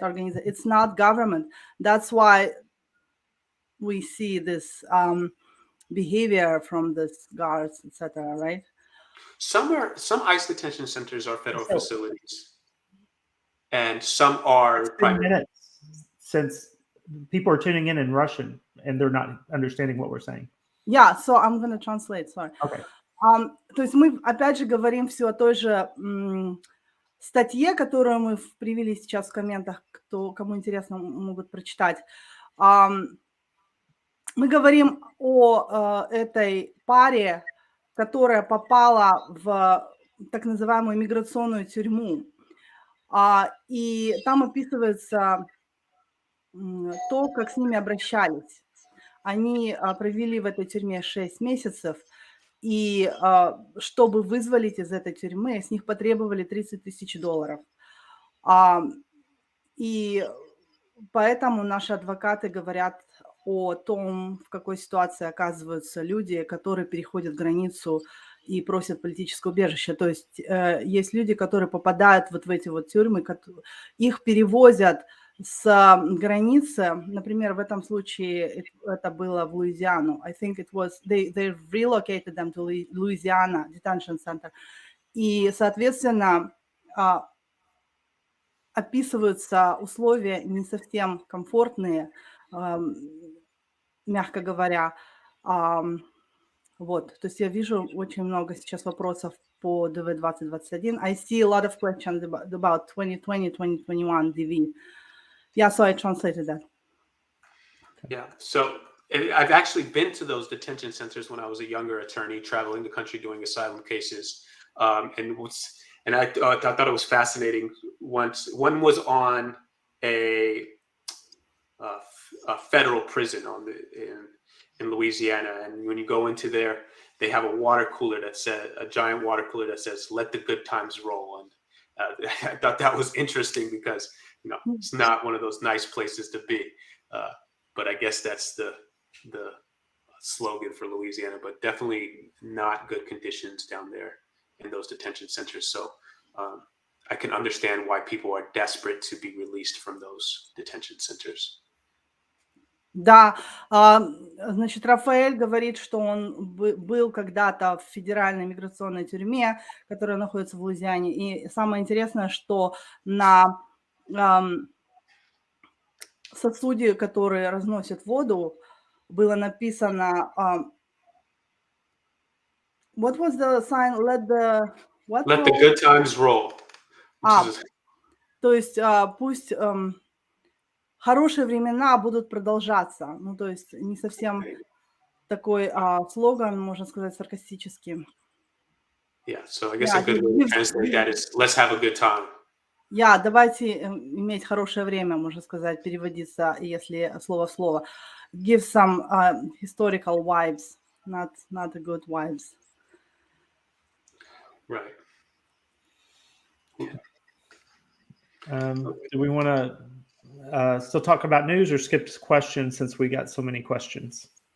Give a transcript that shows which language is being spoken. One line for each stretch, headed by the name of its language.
English: It's not government. That's why we see this behavior from the guards, etc., right? Some ICE detention centers are federal So- facilities, and some are It's been private. minutes since people are tuning in Russian and they're not understanding what we're saying. Yeah, so I'm going to translate, sorry. Okay.
Russian: То есть мы, опять же, говорим все о той же статье, которую мы привели сейчас в комментах, кому интересно, могут прочитать. Мы говорим о этой паре, которая попала в так называемую миграционную тюрьму. И там описывается то, как с ними обращались. Они провели в этой тюрьме 6 месяцев, и чтобы вызволить из этой тюрьмы, с них потребовали $30 000. И поэтому наши адвокаты говорят о том, в какой ситуации оказываются люди, которые переходят границу и просят политическое убежище. То есть есть люди, которые попадают вот в эти вот тюрьмы, их перевозят с границы. Например, в этом случае это было в Луизиану.
English: I think it was, they relocated them to Louisiana Detention Center.
Russian: И, соответственно, описываются условия не совсем комфортные, мягко говоря. Вот, то есть я вижу очень много сейчас вопросов по DV 2021.
English: I see a lot of questions about 2020, 2021 DV. Yeah, so I translated that. Yeah, so I've actually been to those detention centers when I was a younger attorney traveling the country doing asylum cases. And I thought it was fascinating. One was on a federal prison in Louisiana, and when you go into there, they have a water cooler that says, a giant water cooler that says, "Let the good times roll." And I thought that was interesting because it's not one of those nice places to be, but I guess that's the slogan for Louisiana. But definitely not good conditions down there in those detention centers. So I can understand why people are desperate to be released from those detention centers.
Russian: Да, значит, Рафаэль говорит, что он был когда-то в федеральной миграционной тюрьме, которая находится в Луизиане. И самое интересное, что на сосуде, который разносит воду, было написано
English: what was the sign? Let the good times roll.
Russian: То есть пусть хорошие времена будут продолжаться. Ну, то есть не совсем такой слоган, можно сказать, саркастический.
English: Yeah, so I guess a good way to translate that is let's have a good time.
Russian: Yeah, давайте иметь хорошее время, можно сказать, переводится, если слово в слово.
English: Give some historical vibes, not the good vibes. Right. Do we want to still talk about news or skip questions since we got so many questions?